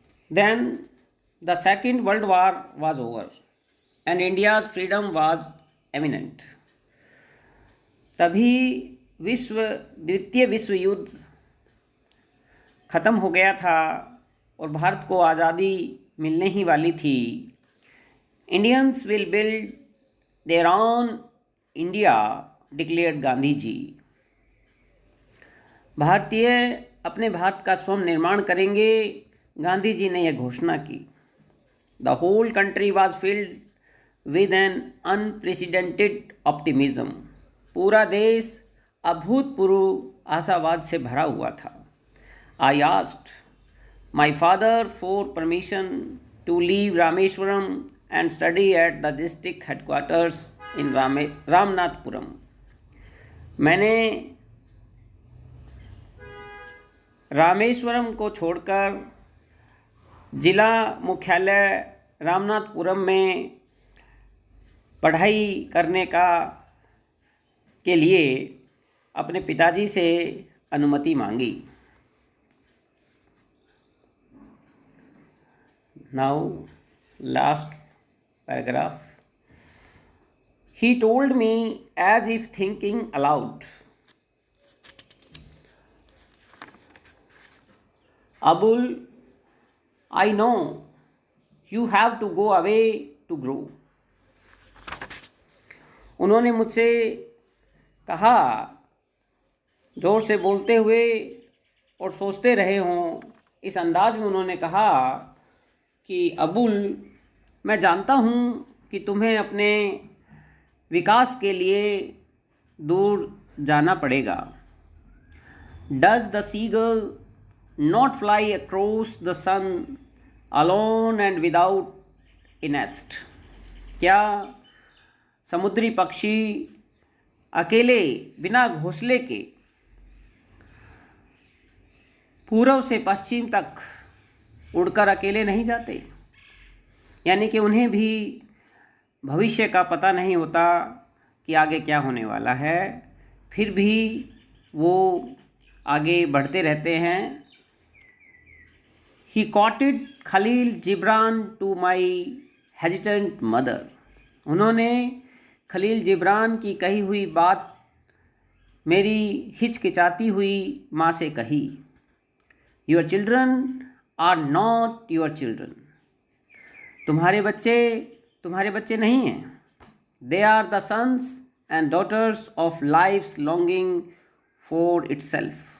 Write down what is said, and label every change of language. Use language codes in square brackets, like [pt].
[en] Then the Second World War was over and India's freedom was imminent. [hi] तभी द्वितीय विश्व युद्ध ख़त्म हो गया था और भारत को आज़ादी मिलने ही वाली थी। [en] Indians will build their own India, declared Gandhi ji. [hi] भारतीय अपने भारत का स्वयं निर्माण करेंगे, गांधी जी ने यह घोषणा की। [en] The whole country was filled with an unprecedented optimism. [hi] पूरा देश अभूतपूर्व आशावाद से भरा हुआ था। [en] I asked my father for permission to leave Rameswaram and study at the district headquarters in Ramanathapuram. [hi] मैंने रामेश्वरम को छोड़कर जिला मुख्यालय रामनाथपुरम में पढ़ाई करने के लिए अपने पिताजी से अनुमति मांगी। [en] Now, last paragraph. He told me as if thinking aloud, Abul, I know you have to go away to grow. [hi] उन्होंने मुझसे कहा, जोर से बोलते हुए और सोचते रहे हों इस अंदाज में उन्होंने कहा कि अबुल, मैं जानता हूँ कि तुम्हें अपने विकास के लिए दूर जाना पड़ेगा। [en] Does the seagull not fly across the sun alone and without a nest? [hi] क्या समुद्री पक्षी अकेले बिना घोंसले के पूर्व से पश्चिम तक उड़कर अकेले नहीं जाते? यानी कि उन्हें भी भविष्य का पता नहीं होता कि आगे क्या होने वाला है, फिर भी वो आगे बढ़ते रहते हैं। [en] He quoted Khalil Gibran to my hesitant mother. [hi] उन्होंने खलील जिब्रान की कही हुई बात मेरी हिचकिचाती हुई माँ से कही, [en] Your children are not your children. [hi] तुम्हारे बच्चे नहीं हैं। [en] They are the sons and daughters of life's longing for itself.